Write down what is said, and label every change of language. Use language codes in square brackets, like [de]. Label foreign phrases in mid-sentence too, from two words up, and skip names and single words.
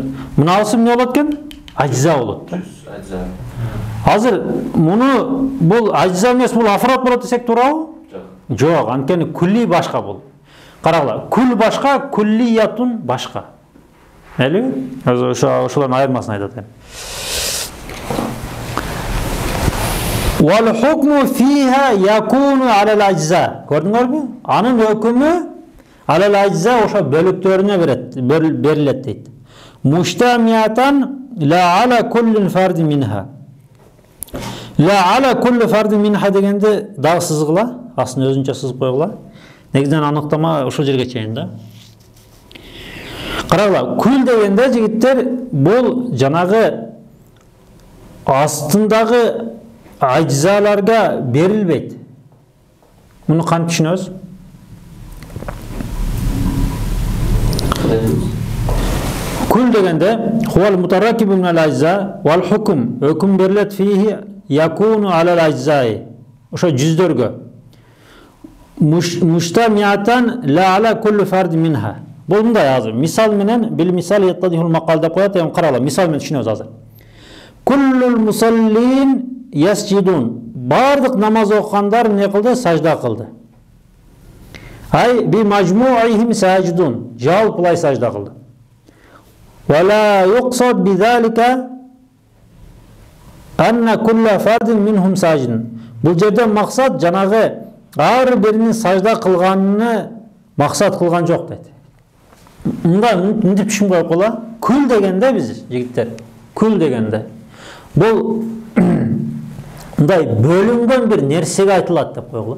[ky] Мынасы эмне болот экен? Ажза болот. Азыр муну бул ажза эмес, бул афрат болот десек туурабы? Жок, анткени кулли башка бул. Карагыла, кул башка, куллиятун башка. Элби? Ошолордун айырмасын айтат эми. [ar] والحكم فيها يكون على الأجزاء. [ky] Көрдүңөрбү? Анын өкүмү [ar] على الأجزاء [ky] ошо бөлүктөрүнө берилет дейт. [ar] مشتملة لا على كل فرد منها. لا على كل فرد منها [ky] дегенде дагы сызгыла, астын өзүнчө сызып койгула. Негизинен аныктама ошол жерге чейин да. Карагыла, кул дегенде жигиттер бул жанагы астындагы ажзаларга берилбейт. Муну кантип түшүнөбүз? Кул дегенде [ar] هو المتركب من الأجزاء والحكم, [ky] өкүм берилет [ar] فيه يكون على الأجزاء. [ky] Ошо жүздөргө. [ar] مشتملة لا على كل فرد منها. [ky] Бул мындай азыр. Мисал менен [ar] بالمثال يتضح المقال [ky] деп коет, эми карала, мисал менен түшүнөбүз азыр. [ar] كل المصلين يسجدون. [ky] Бардык намаз окугандар эмне кылды? Сажда кылды. [ar] أي بمجموعهم سجود. [ky] Жалпылай сажда кылды. [ar] ولا يقصد بذلك أن كل فرد منهم ساجد. [ky] Бул жерде максат жанагы ар биринин сажда кылганын максат кылган жок дейт. Мындай мынтип түшүнбөй коела. Кул дегенде биз жигиттер, кул дегенде бул мындай бөлүнгөн бир нерсеге айтылат деп койгула.